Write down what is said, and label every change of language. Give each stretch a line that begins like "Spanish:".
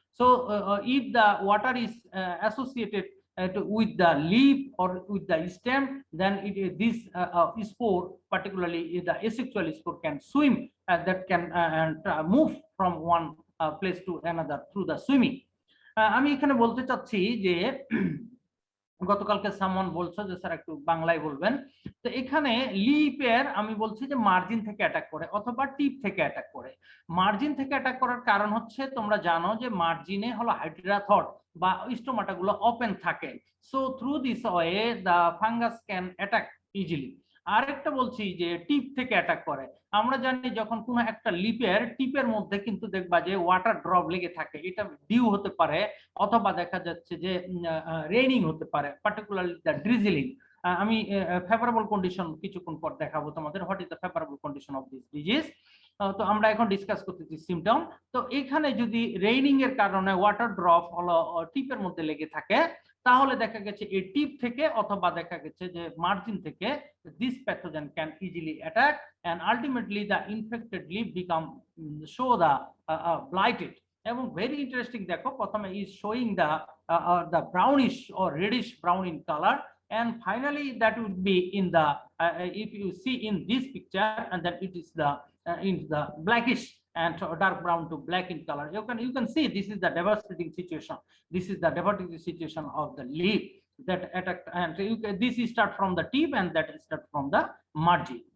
English: So if the water is associated with the leaf or with the stem, then this spore, particularly the asexual spore, can swim, that can move from one place to another through the swimming.
Bangla: আমি এখানে বলতে চাচ্ছি যে গতকালকে সামন বলছো যে sir একটু বাংলায় বলবেন, তো এখানে লিপের আমি বলছি যে মার্জিন থেকে অ্যাটাক করে অথবা টিপ থেকে অ্যাটাক করে। মার্জিন থেকে অ্যাটাক করার কারণ হচ্ছে তোমরা জানো যে মার্জিনে হলো হাইড্রাথড বা স্টোমাটা গুলো ওপেন থাকে,
English: So through this way the fungus can attack easily.
Bangla: আরেকটা বলছি যে টিপ থেকে অ্যাটাক করে। আমরা জানি যখন কোনো একটা লিপের টিপের মধ্যে কিন্তু দেখবা যে ওয়াটার ড্রপ লেগে থাকে, এটা ডিউ হতে পারে অথবা দেখা যাচ্ছে যে রেইনিং হতে পারে, পার্টিকুলারলি দ্য ড্রিজলিং। আমি ফেভারেবল কন্ডিশন কিছুক্ষণ পর দেখাবো তোমাদের,
English: What is the favourable condition of this disease.
Bangla: তো আমরা এখন ডিসকাস করতেছি সিমটম। তো এখানে যদি রেইনিং এর কারণে ওয়াটার ড্রপ হলো টিপের মধ্যে লেগে থাকে, তাহলে দেখা গেছে এই টিপ থেকে অথবা দেখা গেছে যে মার্জিন থেকে
English: this pathogen can easily attack, and ultimately the infected leaf become show the blighted. এবং very interesting,
Bangla: দেখো প্রথমে
English: is showing the brownish or reddish brown in color, and finally that would be in the if you see in this picture, and then it is the in the blackish and dark brown to black in color. You can see this is the devastating situation. This is the devastating situation of the leaf that attack, and this is start from the tip and that is start from the margin.